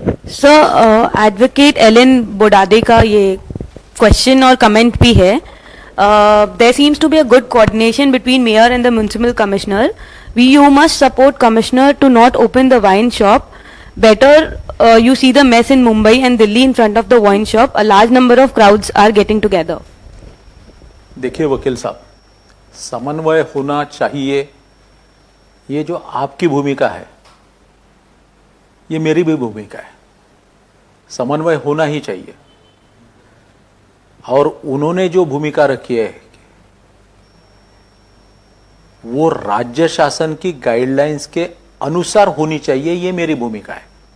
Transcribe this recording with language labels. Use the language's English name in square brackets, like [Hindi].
[Hindi] Sir, advocate Elon बोडादे का ये question और कमेंट भी है. [English] There seems to be a good coordination between mayor and the municipal commissioner. You must support commissioner to not open the wine shop. Better you see the mess in Mumbai and Delhi in front of the wine shop. A large number of crowds are getting together. [Hindi] देखिए वकील साहब, समन्वय होना चाहिए. ये जो आपकी भूमिका है ये मेरी भी भूमिका है. समन्वय होना ही चाहिए. और उन्होंने जो भूमिका रखी है वो राज्य शासन की गाइडलाइंस के अनुसार होनी चाहिए. ये मेरी भूमिका है.